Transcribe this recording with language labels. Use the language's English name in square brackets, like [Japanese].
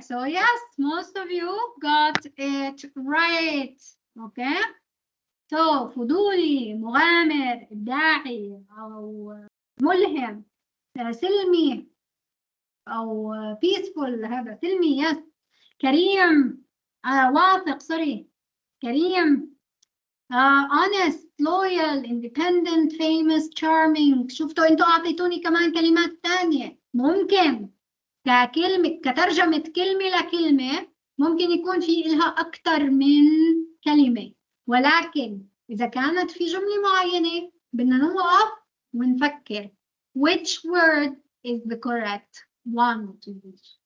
[English] So yes, most of you got it right. Okay. [Arabic] So فضولي، مغامر، إبداعي، أو ملهم، سلمي، أو peaceful. هذا سلمي. يس. كريم. واثق. سوري. كريم. [English] honest, loyal, independent, famous, charming. [Arabic] شفتوا انتوا اعطيتوني كمان كلمات تانية. ممكن ككلمة كترجمة كلمة لكلمة ممكن يكون في إلها أكثر من كلمة، ولكن إذا كانت في جملة معينة بدنا نوقف ونفكر [English] which word is the correct one to use.